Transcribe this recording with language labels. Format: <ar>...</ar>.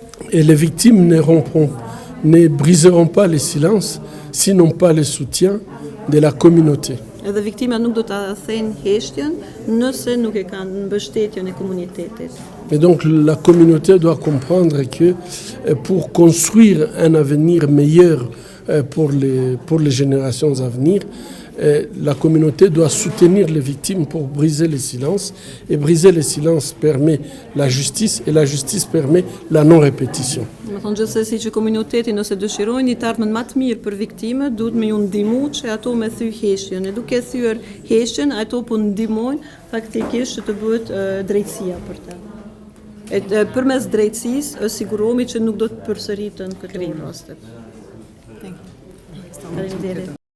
<fr>Et les victimes ne briseront pas le silence s'ils n'ont pas le soutien de la communauté.</fr> <sq>Edhe viktimat nuk do ta thënë heshtjen nëse nuk e kanë mbështetjen e komunitetit.</sq> <fr>Et donc la communauté doit comprendre que pour construire un avenir meilleur pour les générations à venir, la communauté doit soutenir les victimes pour briser le silence. Et briser le silence permet la justice et la justice permet la non-répétition.</fr> <sq>Më thonë gjithsesi që komuniteti nëse dëshirojnë një ardhmë më të mirë për viktimët, duhet me ju ndihmu që ato me thy heshtjen. E duke thyer heshtjen, ato po ndihmojnë faktikisht që të bëhet drejtësia për ta. Përmes drejtësisë sigurohemi që nuk do të përsëriten këto raste. Faleminderit.</sq>